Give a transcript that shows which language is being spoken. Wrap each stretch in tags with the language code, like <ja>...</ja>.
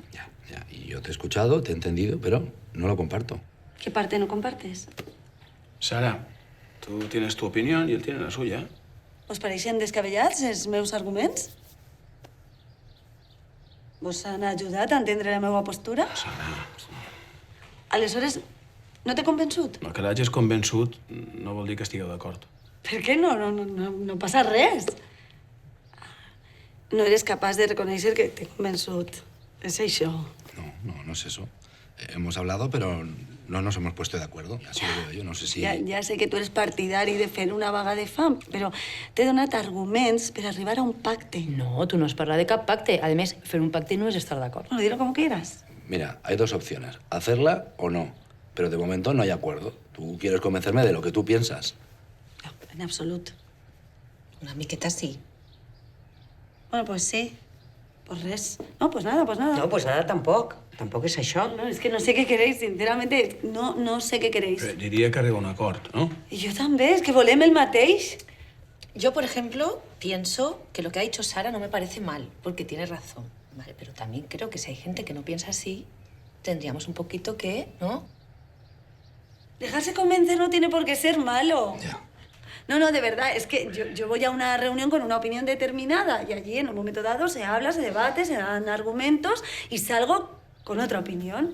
<es>Ya, y yo te he escuchado, te he entendido, pero no lo comparto. ¿Qué parte no compartes? Sara, tú tienes tu opinión y él tiene la suya.</es> <ca>Us pareixen descabellats els meus arguments? Vos han ajudat a entendre la meva postura? Sara... Aleshores, no t'he convençut? El que l'hagis convençut no vol dir que estigueu d'acord. Per què no passa res? No eres capaç de reconèixer que t'he convençut. És això.</ca> <es>No es eso. Hemos hablado, pero no nos hemos puesto de acuerdo. Así lo veo yo, no sé si...</es> <ca>Ja sé que tu eres partidari de fer una vaga de fam, però t'he donat arguments per arribar a un pacte. No, tu no has parlat de cap pacte. A més, fer un pacte no és estar d'acord.</ca> <es>Bueno, dilo como quieras. Mira, hay dos opciones. Hacerla o no. Pero de momento no hay acuerdo. Tú quieres convencerme de lo que tú piensas.</es> <ca>No, en absolut. Una miqueta sí.</ca> <es>Bueno, pues sí.</es> <ca>Pues res.</ca> <es>No, pues nada, pues nada.</es> <ca>No,</ca> <es>pues nada</es> <ca>tampoc. Tampoc és això.</ca> <es>No, es que no sé què queréis, sinceramente. No sé què queréis.</es> <ca>Diria que arriba a un acord, ¿no? Y yo també, es que volem el mateix.</ca> <es>Yo, por ejemplo, pienso que lo que ha dicho Sara no me parece mal, porque tiene razón. Vale, pero también creo que si hay gente que no piensa así, tendríamos un poquito que, ¿no? Dejarse convencer no tiene por qué ser malo. Ya. No, de verdad, es que yo voy a una reunión con una opinión determinada y allí en un momento dado se habla, se debate, se dan argumentos y salgo con otra opinión.</es>